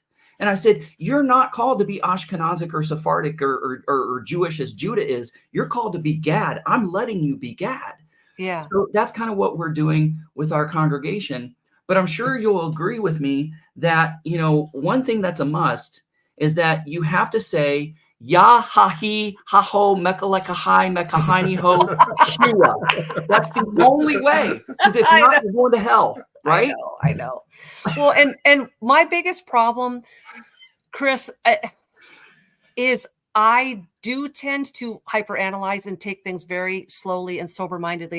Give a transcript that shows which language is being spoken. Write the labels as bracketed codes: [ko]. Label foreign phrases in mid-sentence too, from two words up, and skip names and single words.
[en] And I said, "You're not called to be Ashkenazic or Sephardic or Jewish as Judah is. You're called to be Gad. I'm letting you be Gad." Yeah. So that's kind of what we're doing with our congregation. But I'm sure you'll agree with me that, one thing that's a must is that you have to say, "Ya ha he ha ho mekaleka hi mekahini ho shua." That's the only way. Because if not, you're going to hell, right? I know. Well, and my biggest problem, Chris, is I do tend to hyperanalyze and take things very slowly and sober-mindedly.